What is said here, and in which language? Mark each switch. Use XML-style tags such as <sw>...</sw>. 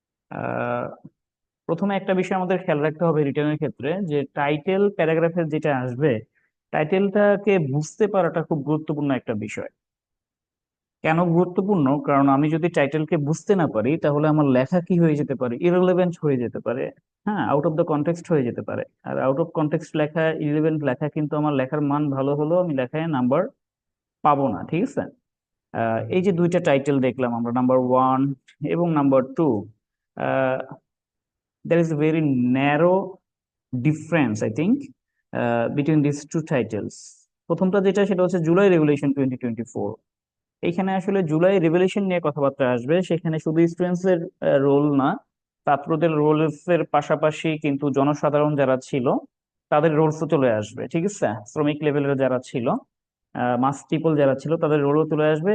<bn>আহ প্রথমে একটা বিষয় আমাদের খেয়াল রাখতে হবে রিটার্নের ক্ষেত্রে, যে টাইটেল প্যারাগ্রাফের যেটা আসবে, টাইটেলটাকে বুঝতে পারাটা খুব গুরুত্বপূর্ণ একটা বিষয়। কেন গুরুত্বপূর্ণ? কারণ আমি যদি টাইটেলকে বুঝতে না পারি, তাহলে আমার লেখা কি হয়ে যেতে পারে, ইররিলেভেন্ট হয়ে যেতে পারে। হ্যাঁ, আউট অফ দ্য কনটেক্সট হয়ে যেতে পারে। আর আউট অফ কনটেক্সট লেখা, ইররিলেভেন্ট লেখা কিন্তু আমার লেখার মান ভালো হলেও আমি লেখায় নাম্বার পাবো না। ঠিক আছে। এই যে দুইটা টাইটেল দেখলাম আমরা, নাম্বার 1 এবং number 2,</bn> <en>there is a very narrow difference, I think, between these two titles.</en> <bn>প্রথমটা যেটা, সেটা হচ্ছে জুলাই রেগুলেশন 2024। এইখানে আসলে জুলাই রেভলিউশন নিয়ে কথাবার্তা আসবে। সেখানে শুধু স্টুডেন্টস এর রোল না, ছাত্রদের রোলস এর পাশাপাশি কিন্তু জনসাধারণ যারা ছিল তাদের রোলসও চলে আসবে। ঠিক আছে। শ্রমিক লেভেলের যারা ছিল, মাস পিপল যারা ছিল, তাদের রোলও চলে আসবে।</bn>